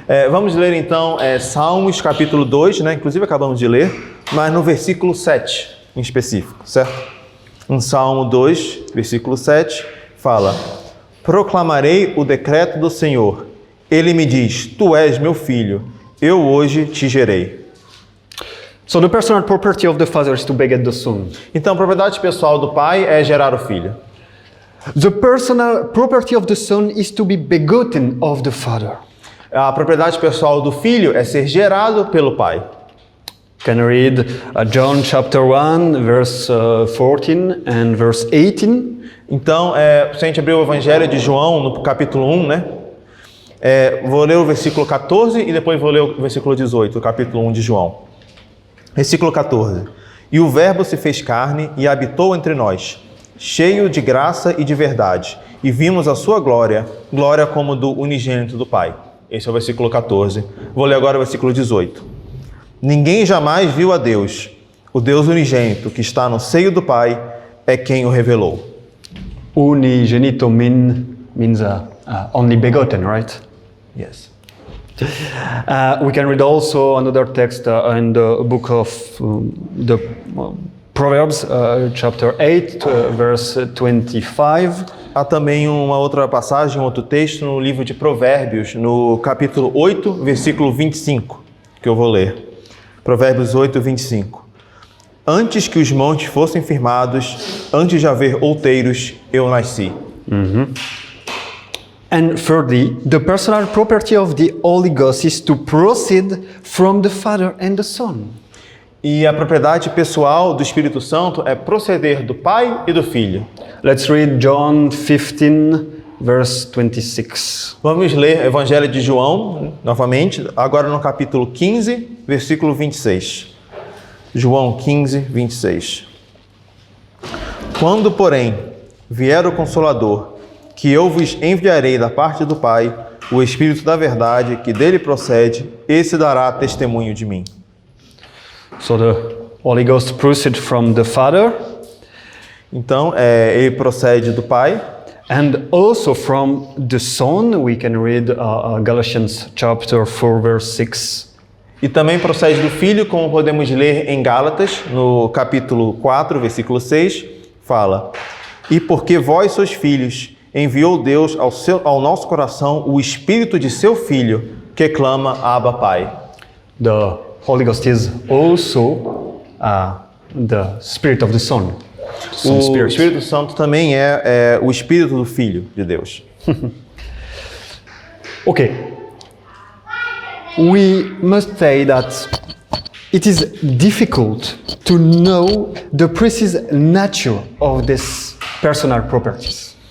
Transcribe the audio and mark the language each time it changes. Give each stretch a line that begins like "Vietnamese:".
Portuguese: Vamos ler então Salmos capítulo 2, inclusive acabamos de ler, mas no versículo 7 em específico, certo? Em Salmo 2, versículo 7, fala: proclamarei o decreto do Senhor. Ele me diz, tu és meu filho, eu hoje te gerei.
English: So the personal property of the Father is to beget the Son.
Portuguese: Então, a propriedade pessoal do Pai é gerar o Filho.
English: The personal property of the Son is to be begotten of the Father.
Portuguese: A propriedade pessoal do Filho é ser gerado pelo Pai.
English: Can read John chapter 1, verse 14 and verse 18.
Portuguese: Então, se a gente abrir o Evangelho de João no capítulo 1, vou ler o versículo 14 e depois vou ler o versículo 18, do capítulo 1 de João. Versículo 14. E o Verbo se fez carne e habitou entre nós, cheio de graça e de verdade, e vimos a sua glória, glória como do unigênito do Pai. Esse é o versículo 14. Vou ler agora o versículo 18. Ninguém jamais viu a Deus. O Deus unigênito que está no seio do Pai é quem o revelou.
English: Unigenito means only begotten, right? Yes. We can read also another text in the book of the Proverbs, chapter 8, verse 25.
Portuguese: Há também uma outra passagem, um outro texto no livro de Provérbios, no capítulo 8, versículo 25, que eu vou ler. Provérbios 8, 25. Antes que os montes fossem firmados, antes de haver outeiros, eu nasci.
English: And thirdly, the personal property of the Holy Ghost is to proceed from the Father and the Son.
Portuguese: E a propriedade pessoal do Espírito Santo é proceder do Pai e do Filho.
English: Let's read John 15, verse 26.
Portuguese: Vamos ler o Evangelho de João, novamente, agora no capítulo 15, versículo 26. João 15, 26. Quando, porém, vier o Consolador, que eu vos enviarei da parte do Pai, o Espírito da verdade, que dele procede, esse dará testemunho de mim.
English: So the Holy Ghost proceeds from the Father
Portuguese: Então, ele procede do Pai,
English: and also from the Son. We can read Galatians chapter 4, verse 6.
Portuguese: e também procede do Filho, como podemos ler em Gálatas, no capítulo 4, versículo 6, fala: E porque vós sois filhos, enviou Deus ao nosso coração o Espírito de seu Filho, que clama, Abba, Pai.
English: The Holy Ghost is also the Spirit of the Son. Son
Portuguese: O
English: Spirit.
Portuguese: Espírito Santo também é o Espírito do Filho de Deus.
English: Okay. We must say that it is difficult to know the precise nature of these personal properties.